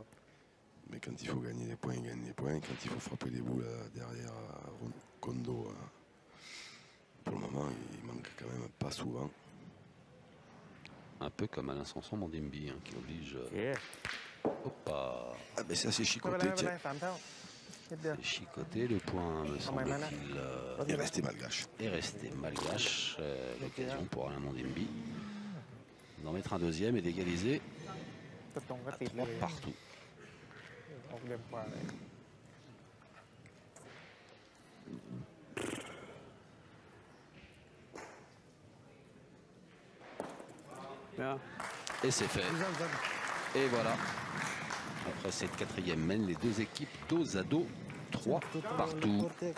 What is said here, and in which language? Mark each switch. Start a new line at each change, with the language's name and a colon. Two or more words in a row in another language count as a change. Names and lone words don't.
French: Mais quand il faut gagner des points, il gagne des points. Quand il faut frapper des boules derrière Kondo, pour le moment, il manque quand même pas souvent. Un peu comme Alain Sanson Mandimbi, hein, qui oblige. Hoppa. Ah ben ça c'est
Thai: ไม่เป็นไร
French: chicoté,
Thai: ไม่เป็นไร
French: tiens.
Thai: สามเท่านิดเดียว
French: C'est chicoté, le point, me semble-t-il, Il est resté malgache. est resté malgache. L'occasion pour Alain Mandimbi d'en mettre un deuxième et d'égaliser
Thai: ตัวตรงก็
French: à
Thai: ติดเล
French: 3
Thai: ย
French: partout.
Thai: ออกเร็วกว่าเลย
French: Et c'est fait. Et voilà. Après cette quatrième mène, les deux équipes dos à dos, 3 partout.